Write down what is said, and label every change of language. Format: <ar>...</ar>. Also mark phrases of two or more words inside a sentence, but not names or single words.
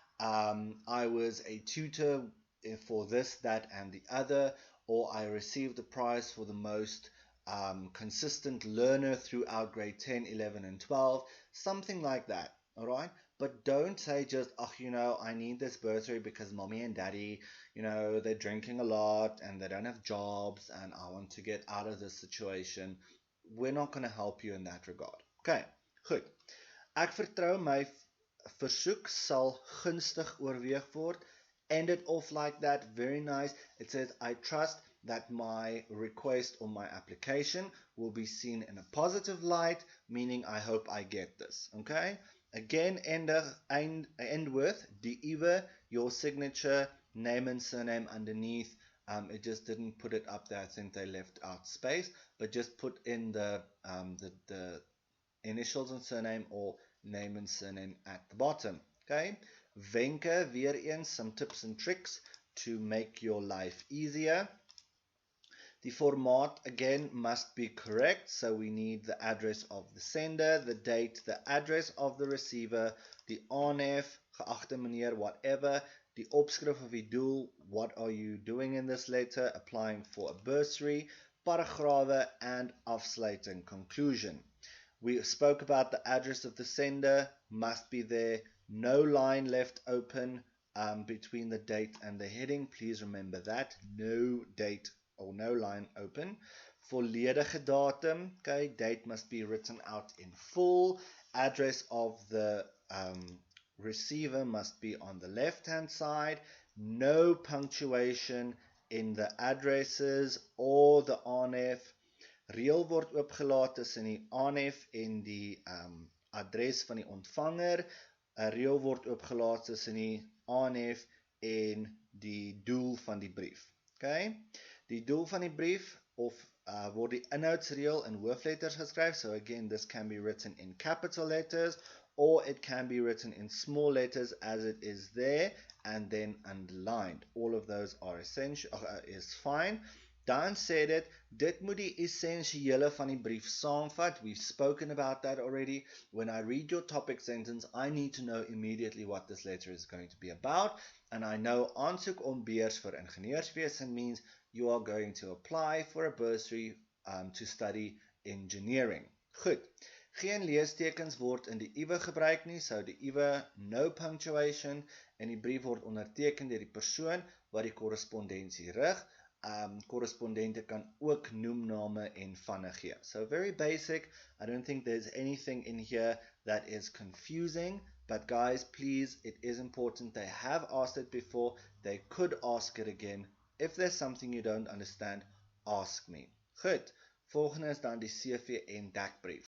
<en>I was a tutor for this, that, and the other, or I received the prize for the most consistent learner throughout grade 10, 11, and 12, something like that, all right? But don't say just, oh, I need this bursary because mommy and daddy, they're drinking a lot and they don't have jobs and I want to get out of this situation. We're not going to help you in that regard.</en> <af>Okay, goed. Ek vertrou my versoek sal gunstig oorweeg word.</af> <en>End it off like that. Very nice. It says, I trust that my request or my application will be seen in a positive light, meaning I hope I get this. Okay? Again, end with</en> <af>die uwe,</af> <en>your signature, name and surname underneath. It just didn't put it up there. I think they left out space, but just put in the initials and surname or name and surname at the bottom.</en> <af>Okay? Wenke, weer eens,</af> <en>some tips and tricks to make your life easier. The format, again, must be correct, so we need the address of the sender, the date, the address of the receiver, the aanhef,</en> <af>geachte meneer,</af> <en>whatever, the</en> <af>opskrif of die doel,</af> <en>what are you doing in this letter, applying for a bursary, paragrawe, and afsluiting, conclusion. We spoke about the address of the sender, must be there, no line left open between the date and the heading, please remember that, no date or no line open.</en> <af>Volledige datum,</af> <en>okay, date must be written out in full. Address of the receiver must be on the left hand side. No punctuation in the addresses or the aanhef.</en> <af>Reël word oopgelaat tussen die aanhef en die adres van die ontvanger. 'n Reël word oopgelaat tussen die aanhef en die doel van die brief.</af> <en>Okay?</en> <af>Die doel van die brief word die inhoudsreël in hoofletters geskryf.</af> <en>So again, this can be written in capital letters or it can be written in small letters as it is there and then underlined. All of those are is fine.</en> <af>Dan sê dit moet die essensiële van die brief saamvat.</af> <en>We've spoken about that already. When I read your topic sentence, I need to know immediately what this letter is going to be about. And I know</en> <af>aansoek om beurs vir ingenieurswese</af> <en>means you are going to apply for a bursary to study engineering.</en> <af>Goed. Geen leestekens word in die uwe gebruik nie, so die uwe</af> <en>no punctuation</en> <af>en die brief word onderteken deur die persoon wat die korrespondensie rig. Korrespondente kan ook noemname en vanne gee.</af> <en>So very basic. I don't think there's anything in here that is confusing, but guys, please, it is important. They have asked it before. They could ask it again. If there's something you don't understand, ask me.</en> <af>Goed. Volgende is dan die CV en dekbrief.</af>